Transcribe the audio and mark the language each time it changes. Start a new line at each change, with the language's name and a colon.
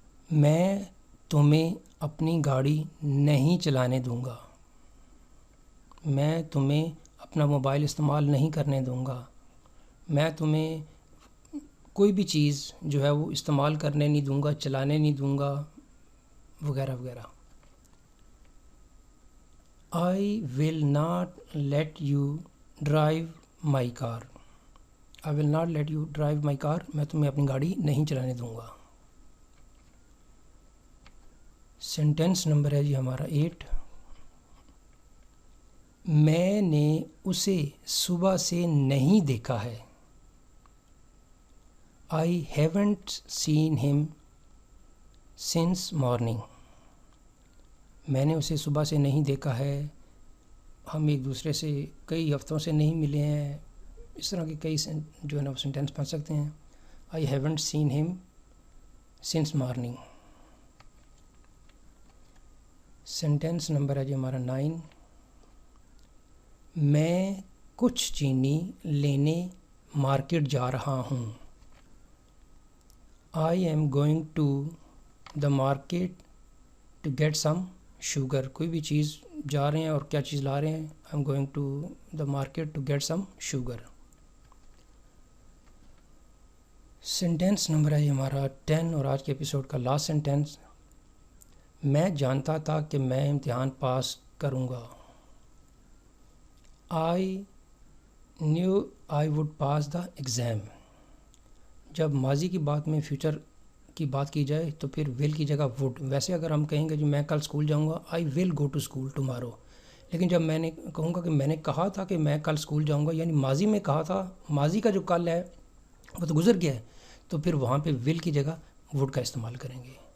Urdu: میں تمہیں اپنی گاڑی نہیں چلانے دوں گا. میں تمہیں اپنا موبائل استعمال نہیں کرنے دوں گا. میں تمہیں کوئی بھی چیز جو ہے وہ استعمال کرنے نہیں دوں گا، چلانے نہیں دوں گا، وغیرہ وغیرہ.
English: I will not let you drive my car. I will not let you drive my car.
Urdu: میں تمہیں اپنی گاڑی نہیں چلانے دوں گا. سینٹینس نمبر ہے جی ہمارا 8. میں نے اسے صبح سے نہیں دیکھا ہے.
English: I haven't seen him since morning.
Urdu: میں نے اسے صبح سے نہیں دیکھا ہے. ہم ایک دوسرے سے کئی ہفتوں سے نہیں ملے ہیں. اس طرح کے کئی جو ہے نا وہ سینٹینس پڑھ سکتے ہیں.
English: I haven't seen him since morning.
Urdu: Sentence number ہے جی ہمارا 9. میں کچھ چینی لینے مارکیٹ جا رہا ہوں.
English: I am going to the market to get some sugar.
Urdu: کوئی بھی چیز جا رہے ہیں اور کیا چیز لا رہے ہیں.
English: I am going to the market to get some sugar.
Urdu: Sentence number ہے یہ ہمارا 10 اور آج کے ایپیسوڈ کا لاسٹ سینٹینس. میں جانتا تھا کہ میں امتحان پاس کروں گا.
English: I knew I would pass the exam.
Urdu: جب ماضی کی بات میں فیوچر کی بات کی جائے تو پھر ول کی جگہ وڈ. ویسے اگر ہم کہیں گے جو میں کل اسکول جاؤں گا
English: I will go to school tomorrow.
Urdu: لیکن جب میں نے کہوں گا کہ میں نے کہا تھا کہ میں کل اسکول جاؤں گا، یعنی ماضی میں کہا تھا، ماضی کا جو کل ہے وہ تو گزر گیا ہے، تو پھر وہاں پہ ول کی جگہ وڈ کا استعمال کریں گے.